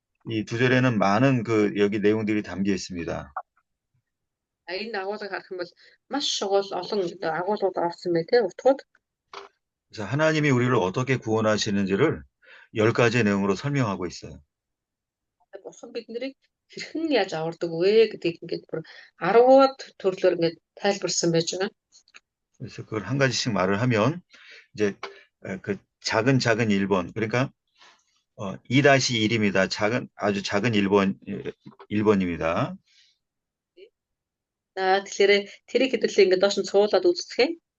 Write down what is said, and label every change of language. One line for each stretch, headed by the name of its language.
Korean: 이 두 절에는 많은 여기 내용들이 담겨 있습니다.
Mongolian: Энэ агуулгыг харах юм бол маш шогол олон агуулгууд орсон байх тийм утгууд.
Korean: 그래서 하나님이 우리를 어떻게 구원하시는지를 10가지 내용으로 설명하고 있어요.
Mongolian: Бурхан биднийг хэрхэн яаж авардаг вэ гэдгийг ингээд бүр 10-аад төрлөөр ингээд тайлбарсан байж байгаа.
Korean: 그래서 그걸 한 가지씩 말을 하면 이제 그 작은 1번, 그러니까 2-1입니다. 아주 작은 1번입니다.
Mongolian: За тэгэхээр тэрийг хэдүүлээ ингээд доош нь цуулаад үздэхээ.